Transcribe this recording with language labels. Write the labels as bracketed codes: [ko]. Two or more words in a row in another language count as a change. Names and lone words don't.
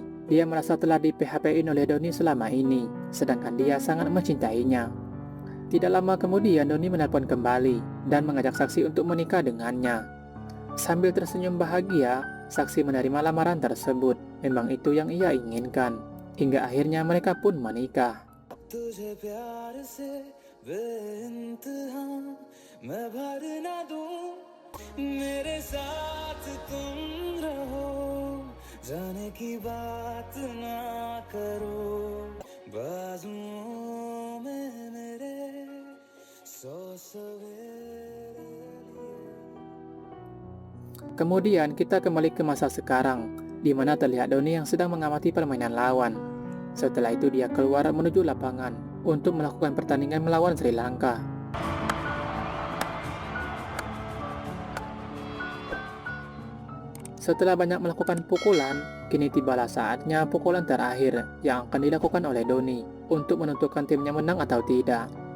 [id] Dia merasa telah di-PHP-in oleh Doni selama ini, sedangkan dia sangat mencintainya. Tidak lama kemudian Doni menelpon kembali dan mengajak saksi untuk menikah dengannya. Sambil tersenyum bahagia, saksi menerima lamaran tersebut. Memang itu yang ia inginkan. Hingga akhirnya mereka pun menikah. [hi] तुझे प्यार से बेइंतहा मैं भर ना दूं मेरे साथ तुम रहो जाने की बात ना करो बाजुओं में मेरे सौ सवेरे [id] Kemudian kita kembali ke masa sekarang, di mana terlihat Doni yang sedang mengamati permainan lawan. Setelah itu dia keluar menuju lapangan untuk melakukan pertandingan melawan Sri Lanka. Setelah banyak melakukan pukulan, kini tibalah saatnya pukulan terakhir yang akan dilakukan oleh Doni untuk menentukan timnya menang atau tidak.